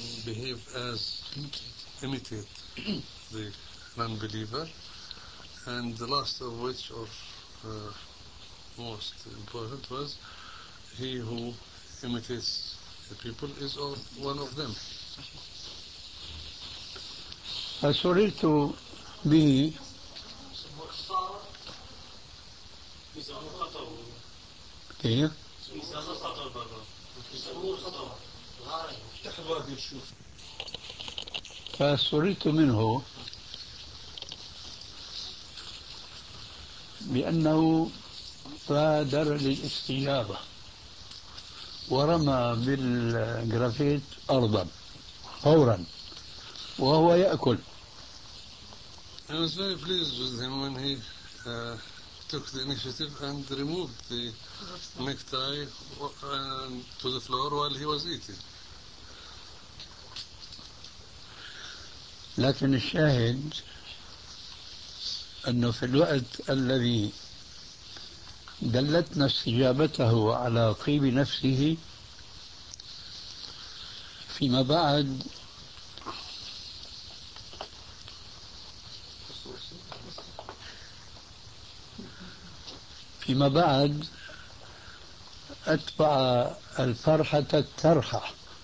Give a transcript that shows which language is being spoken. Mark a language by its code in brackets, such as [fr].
[en] behave as imitate the non-believer, and the last of which of most important was he who imitates the people is of one of them. [ar] فسررت به فسررت منه بأنه بادر للاستجابة ورمى بالجرافيت أرضا فورا وهو يأكل. [en] I was very pleased with him when he took the initiative and removed the necktie to the floor while he was eating. [ar] لكن الشاهد أنه في الوقت الذي دلتنا استجابته على طيب نفسه فيما بعد أتبع الفرحة الترحة.